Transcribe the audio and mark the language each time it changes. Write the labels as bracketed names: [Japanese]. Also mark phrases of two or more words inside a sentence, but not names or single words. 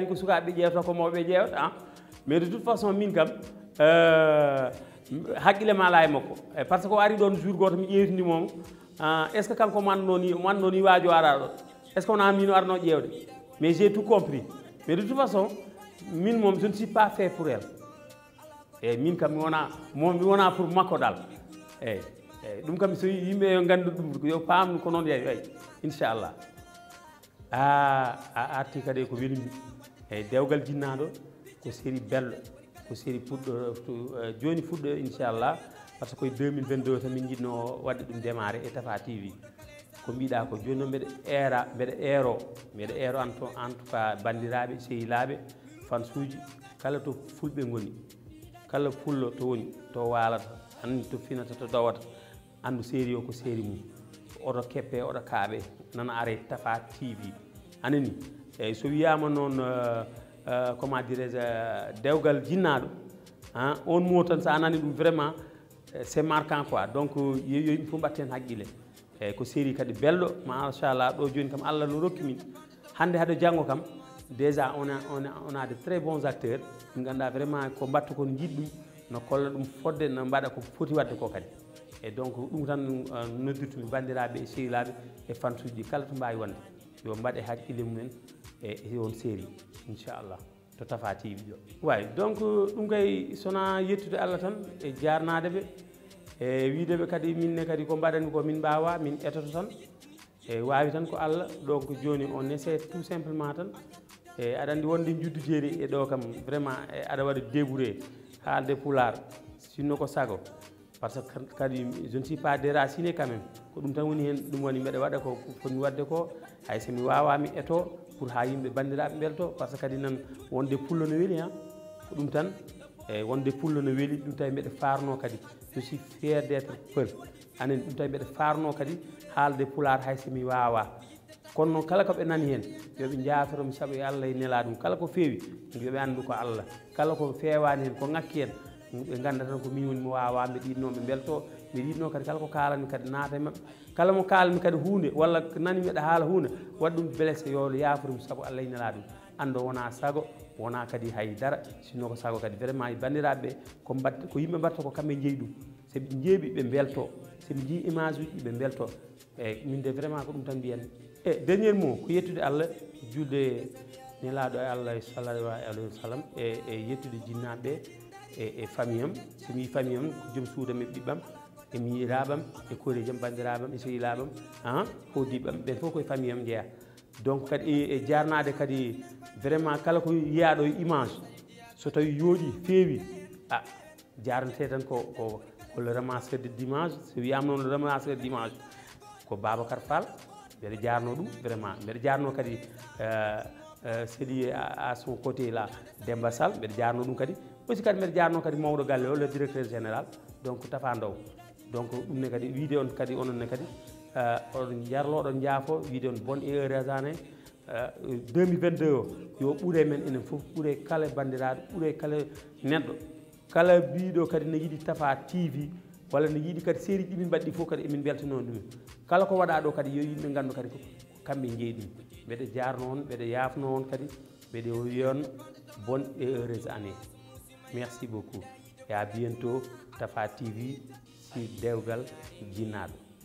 [Fula] ko sukaɓeɓe ƴewta ko mawɓe ƴewata [French] mais de toute façon [Fula] min kam haqqille ma ala e makko [French] par ce que [Fula] o ari ɗon jour goto mi ƴewtindimomo [French] est ce que [Fula] kanko manno ni waajo ara ɗon [French] est ce que [Fula] wona min o arno ƴewde [French] mais j'ai tout compris mais de toute façon [Fula] min moom [French] je ne suis pas fait pour elle [Fula] eyyi min kam mi wona pour makko dal eyyi ɗum kam so yimɓe yo gandu ɗum yo pamnu ko noon yeey way inchallah a arti kadi ko welimi eyyi dewgal jinnaɗo ko série belɗo ko série joni fuɗɗo inchallah [French] par ce que [Fula] 2022 tan min jiɗno wadde ɗum démarré e Tafa TV ko mbiɗa ko joni noon mbeɗa eero [French] en tout cas [Fula] bandiraɓe sehilaɓe fansuji kala to fulɓe goni kala pullo to woni to walata andi to finata to dawata andu série o ko série mum oto keppe oto kaaɓe nana are Tafa TV anani eyyi so wiyama noon [French] comment dirais je [Fula] dewgal jinnaɗo [French] on mot [Fula] tan sa nani ɗum [French] vraiment c'est marquant quoi donc [Fula] yo yimɓe fof mbatten haqqille eyyi ko série kadi belɗo machallah ɗo joni kam Allah no rokki min hande haɗo janggo kam [French] déjà on a de très bons acteurs [Fula] min ganduɗa vraiment ko mbatta kon jiɗɗum no kolla ɗum fodde no mbaɗa ko foti wadde ko kadi [French] et donc [Fula] ɗum tan noddirtumi bandiraɓe e sehilaɓe e fansuji kala to mbawi wonde yo mbaɗe haqqille mumen e [French] on série [Fula] inchallah to Tafa TV ɗo way donc ɗum kay sona yettude Allah tan e jarnadeɓe e wideɓe kadi minne kadi ko mbaɗani ko min mbawa min etoto tan e wawi tan ko Allah donc joni [French] on essaie tout simplement [Fula] tan e aɗa andi wonde juddu jeeri e ɗo kam vraiment aɗa waɗa débouré haalde Pulaar sinno ko sago [French] par ce que [Fula] kadi [French] je ne suis pas déraciné quand même [Fula] ko ɗum tan woni hen ɗum woni mbeɗa waɗa ko fotmi wadde ko hay somi wawami eto pour ha yimɓe bandiraɓe belto [French] par ce que [Fula] kadi nan wonde pullo no weeli ko ɗum tan e wonde pullo no weeli ɗum tawi mbeɗa farno kadi [French] je suis fier d' être peul [Fula] anen ɗum tawi mbeɗa farno kadi haalde Pulaar hay somi wawa kono noon kala koɓe nani hen yoɓe jaforomi saabu e Allah e nela ɗum kala ko feewi yoɓe andu ko Allah kala ko fewani hen ko ngakki hen ɓe ganda tan ko min woni mi wawa mbeɗa yiɗno ɓe belto mbeɗa yiɗno kadi kala ko kalami kadi naata e mabɓe kala mo kalmi kadi hunde walla nani mbeɗa haala hunde waɗa ɗum blessé yo yaforum saabu Allah e nela ɗum ando wona sago wona kadi haydara sinno ko sago kadi vraiment e bandiraɓeɓe ko yimɓe mbatta ko kamɓe jeeyi ɗum so ɓe jeeɓi ɓe belto soɓe jii image uji ɓe belto eyyi min de vraiment ko ɗum tan mbiyen e [French] dernier mot [Fula] ko yettude Allah julde nelaɗo Allah [Arabic] sallallahu alayhi wa sallam [Fula] e yettude jinnaɓe e famille am somi yi famille am ko joom suudam e ɓiɓɓam emi yiiraɓam e koreji am bandiraɓam e sehilaɓam hodiɓam ɓen fof koye famille am jeeya donc kadi e jarnade kadi vraiment kala ko yiyaɗo e image so tawi yooɗi feewi jarnete tan ko [French] le ramasseur d'image [Fula] so wiyama noon [French] le ramasseur d'image [Fula] ko Babacar Fall mbeɗa jarno ɗum vraiment mbeɗa jarno kadi séɗi [French] à son côté là [Fula] Demba Sall mbeɗa jarno ɗum kadi aussi kadi mbeɗa jarno kadi mawɗo galle o [French] le directeur général donc [Fula] Tafa Ndaw donc ɗum ne kadi wiide on kadi ononne kadi oɗon jarloɗon jaafo wiide on [French] bonne et heureuse année [Fula] 2022 o yo ɓuure men enen fof ɓuure kala bandiraɗo ɓuure kala neɗɗo kala biɗo kadi ne yiiɗi Tafa TV walla ne yiiɗi kadi série ɗimin mbaɗɗi fof kadi emin beltano ɗumen kala ko waɗa ɗo kadi yo yimɓe gandu kadi ko kamɓe jeeyi ɗum mbeɗa jarno on mbeɗa yafno on kadi mbeɗa wiyon [French] bonne et heureuse année merci beaucoup et à bientôt [Fula] Tafa TV si dewgal jinnaɗo